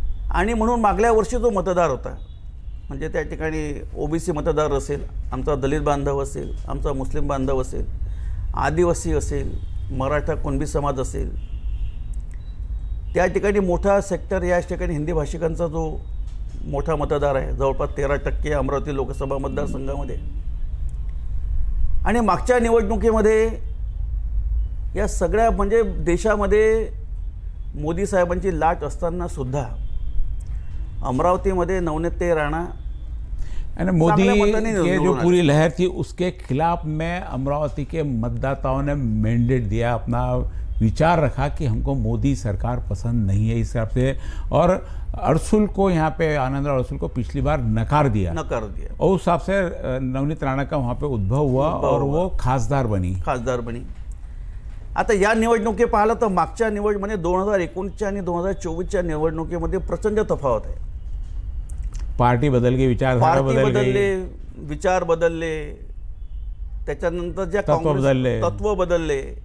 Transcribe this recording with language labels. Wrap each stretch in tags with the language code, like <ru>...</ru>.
<mr>आणि म्हणून मागल्या वर्षी जो मतदार होता, म्हणजे त्या ठिकाणी ओबीसी मतदार असेल, आमचा दलित बांधव असेल, आमचा मुस्लिम बांधव असेल, आदिवासी असेल, मराठा कुणबी समाज असेल, त्या ठिकाणी मोठा सेक्टर या ठिकाणी हिंदी भाषिकांचा जो मोठा मतदार आहे, जवळपास 13% अमरावती लोकसभा मतदारसंघामध्ये. आणि मागच्या निवडणुकीमध्ये या सगळ्या म्हणजे देशामध्ये मोदी साहेबांची लाट असताना सुद्धा अमरावतीमध्ये नवनीतताई राणा</mr> <hi>यानी मोदी की जो पूरी लहर थी उसके खिलाफ में अमरावती के मतदाताओं ने मैंडेट दिया, अपना विचार रखा कि हमको मोदी सरकार पसंद नहीं है इस हिसाब से. और अड़सुल को यहाँ पे आनंदराव अड़सुल को पिछली बार नकार दिया और उस हिसाब से नवनीत राणा का वहाँ पे उद्भव हुआ और वो खासदार बनी.</hi> <mr>आता या निवडणुकी पाहिलं तर मागच्या म्हणजे 2019च्या आणि 2024च्या निवडणुकीमध्ये प्रचंड तफावत आहे.</mr> <hi>पार्टी बदल गई, विचारधारा</hi> <mr>विचार बदलले, त्याच्यानंतर ज्या तत्व बदलले.</mr>